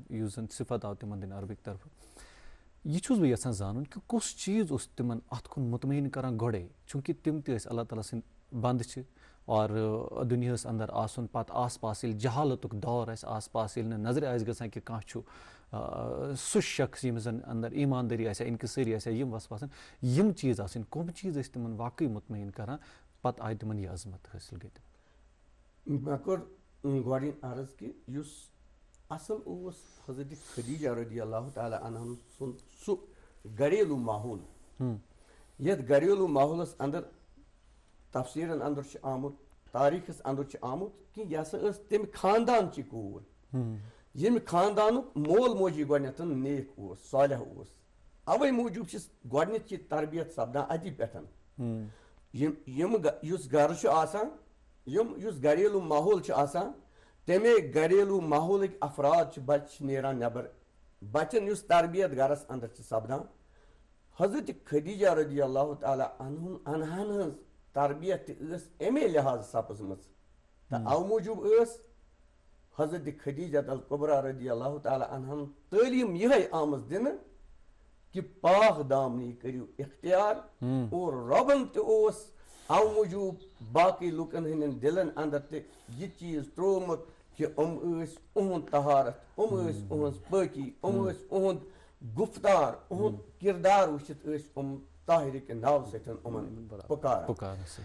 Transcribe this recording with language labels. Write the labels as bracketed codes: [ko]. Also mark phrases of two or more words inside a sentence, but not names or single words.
[ks] یُس زن صفت آو تِمن دِنہٕ ربٕکۍ طرفہٕ یہِ چھُس بہٕ یژھان زانُن کہِ کُس چیٖز اوس تِمن اتھ کُن مطمعین کران گۄڈے چوٗنٛکہِ تِم تہِ ٲسۍ اللہ تعالیٰ سٕنٛدۍ بنٛد چھِ اور دُنیاہس انٛدر آسُن پتہٕ آس پاس ییٚلہِ جہالتُک دور آسہِ آس پاس ییٚلہِ نہٕ نظرِ آسہِ گژھان کہِ کانٛہہ چھُ سُہ شخص ییٚمِس زن انٛدر ایٖماندٲری آسہِ ہا انکسٲری آسہِ ہا یِم وصف آسان یِم چیٖز آسٕنۍ کٕم چیٖز ٲسۍ تِمن واقعٕے مطمعین کران پتہٕ آیہِ تِمن یہِ عظمت حٲصِل گٔے تِمن. مےٚ کوٚر گۄڈٕنۍ عرض کہِ یُس اصل اوس حضرت خدیجہ [ar] رضی اللہ تعالیٰ [ks] عنہن سُنٛد سُہ گریلوٗ ماحول یتھ گریلوٗ ماحولس انٛدر تفسیٖرن انٛدر چھُ آمُت تاریٖخس انٛدر چھُ آمُت کہِ یہِ ہسا ٲس تمہِ خاندانچی کوٗر ییٚمہِ خاندانُک مول موجی گۄڈٕنٮ۪تھ نیک اوس صالح اوس اوے موٗجوٗب چھِ گۄڈٕنٮ۪تھ چھِ تربیت سپدان اتی پٮ۪ٹھ یُس گرٕ چھُ آسان یُس گریلوٗ ماحول چھُ آسان تمے گریلوٗ ماحولٕکۍ افراد چھِ بچہِ چھِ نیران نٮ۪بر بچن یُس تربیت گرس انٛدر چھِ سپدان حضرت خدیجہ [ar] رضی اللہ تعالیٰ [ks] عنہن ہٕنٛز تربیت تہِ ٲس امے لحاظ سپٕزمٕژ تہٕ او موٗجوٗب ٲس حضرت خدیجۃ القبرا [ar] رضی اللہ تعالیٰ [ks] عنہن تعلیٖم یِہے آمٕژ دِنہٕ کہِ پاک دامنی کٔرِو اختیار اور رۄبن تہِ اوس او موٗجوٗب باقٕے لُکن ہٕنٛدٮ۪ن دِلن انٛدر تہِ یہِ چیٖز ترٛوومُت کہِ یِم ٲسۍ اُہُنٛد طہارت یِم ٲسۍ اُہٕنٛز پٲکی یِم ٲسۍ اُہُنٛد گُفتار اُہُنٛد کِردار وٕچھِتھ ٲسۍ یِم طاہرٕکہِ ناوٕ سۭتۍ یِمن پُکاران.